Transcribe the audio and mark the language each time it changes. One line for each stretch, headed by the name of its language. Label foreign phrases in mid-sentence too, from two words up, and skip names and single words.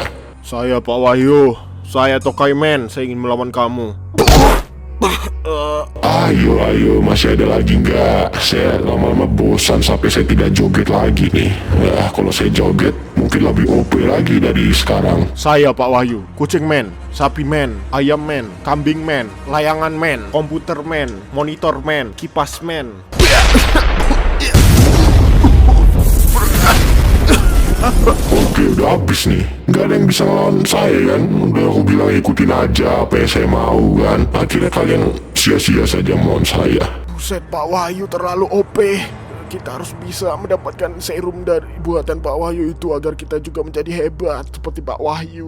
Indonesian: Saya Pak Wahyu, saya Tokaiman, saya ingin melawan kamu. Ayo, masih ada lagi nggak? Saya lama-lama bosan sampai saya tidak joget lagi nih. Kalau saya joget, mungkin lebih OP lagi dari sekarang. Saya Pak Wahyu, Kucing Man, Sapi Man, Ayam Man, Kambing Man, Layangan Man, Komputer Man, Monitor Man, Kipas Man. Oke, udah habis nih. Nggak ada yang bisa ngelawan saya kan? Udah aku bilang ikutin aja apa yang saya mau kan. Akhirnya kalian sia-sia saja melawan saya. Buset, Pak Wahyu terlalu OP. Kita harus bisa mendapatkan serum dari buatan Pak Wahyu itu agar kita juga menjadi hebat seperti Pak Wahyu.